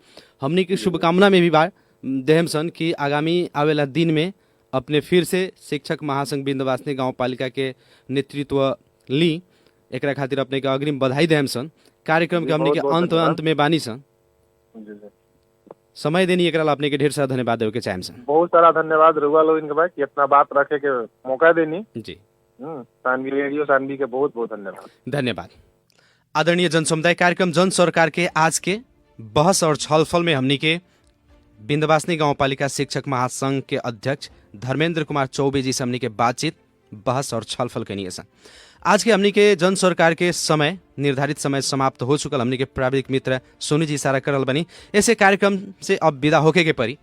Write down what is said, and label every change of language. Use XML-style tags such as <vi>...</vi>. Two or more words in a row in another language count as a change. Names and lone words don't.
<bho>हमनी की शुभकामना में भी बा देहम सन कि आगामी आवेला दिन में अपने फिर से शिक्षक महासंघ विंध्यवासिनी गांव पालिका के नेतृत्व ली एकरा खातिर अपने के अग्रिम बधाई देम सन। कार्यक्रम के जी, हमने के बहुत-बहुत अंत धन्यवाद। अंत में बानी सन, जी जी समय देनी एकरा ला अपने के ढेर सारा धन्यवाद देवे के चाहेम सन। बहुत सारा धन्यवाद रुआ लोग इनके भाई कि इतना बात रखे के मौका देनी। जी सानवी रेडियो सानवी के बहुत बहुत धन्यवाद। धन्यवाद। आदरणीय जनसमुदाय, कार्यक्रम जन सरकार के आज के बहस और छलफल में हमनी के विन्ध्यवासिनी गाउँपालिका शिक्षक महासंघ के अध्यक्ष धर्मेंद्र कुमार चौबे जी से हमनी के बातचीत, बहस और छलफल कनिए सन। आज के हमनी के जन सरकार के समय, निर्धारित समय समाप्त हो चुकल। हमनी के प्राविधिक मित्र सोनू जी इशारा करल बनी, ऐसे कार्यक्रम से अब विदा होके के परी।</bho>